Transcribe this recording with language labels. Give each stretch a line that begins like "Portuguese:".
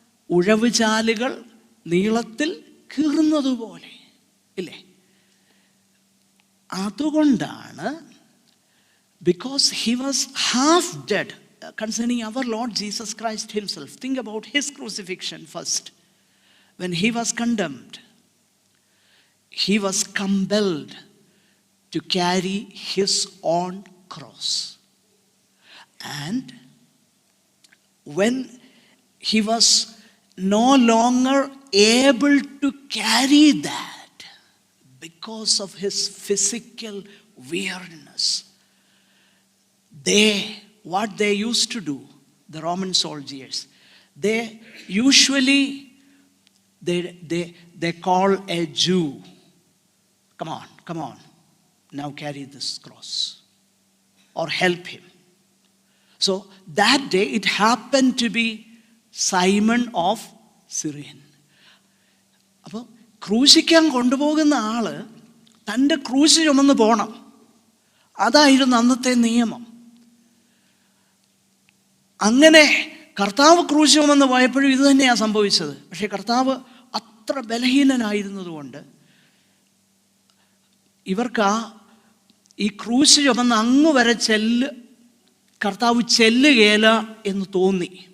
Malayalam: ഉഴവുചാലുകൾ നീളത്തിൽ കീറുന്നതുപോലെ, ഇല്ലേ?
English: അതുകൊണ്ടാണ്, because he was half dead concerning our Lord Jesus Christ himself. Think about his crucifixion first. When he was condemned, he was compelled to carry his own cross. And when he was no longer able to carry that because of his physical weariness, what they used to do, the Roman soldiers, they usually they call a Jew, come on, now carry this cross, or help him. So that day it happened to be Simon of Cyrene.
Malayalam: അപ്പോൾ ക്രൂശിക്കാൻ കൊണ്ടുപോകുന്ന ആള് തൻ്റെ ക്രൂശ് ചുമന്ന് പോകണം. അതായിരുന്നു അന്നത്തെ നിയമം. അങ്ങനെ കർത്താവ് ക്രൂശ് ചുമന്ന് പോയപ്പോഴും ഇത് തന്നെയാണ് സംഭവിച്ചത്. പക്ഷേ കർത്താവ് അത്ര ബലഹീനനായിരുന്നതുകൊണ്ട് ഇവർക്ക് ഈ ക്രൂശ് ചുമന്ന് അങ്ങ് വരെ കർത്താവ് ചെല്ലുകയില്ല എന്ന് തോന്നി.